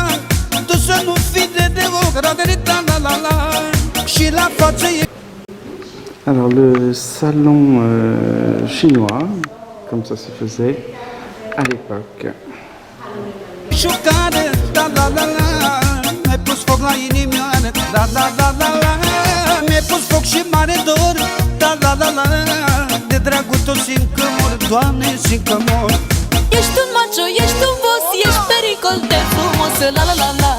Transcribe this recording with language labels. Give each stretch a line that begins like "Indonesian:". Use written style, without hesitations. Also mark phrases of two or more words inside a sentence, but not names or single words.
Romanian: Tu să nu fii de ochi, la la la la. Și la față e
French: Alors le salon chinois, comme ça se faisait à l'époque.
Romanian: Șucare, da da da la. Mi-ai pus foc la inimioară, da da da da la. Mi-ai pus foc și mare dor, da da da la. De dragul tău simt că mor, Doamne, simt că mor. Ești un macho, ești un boss, ești pericol de frumos, la la la la.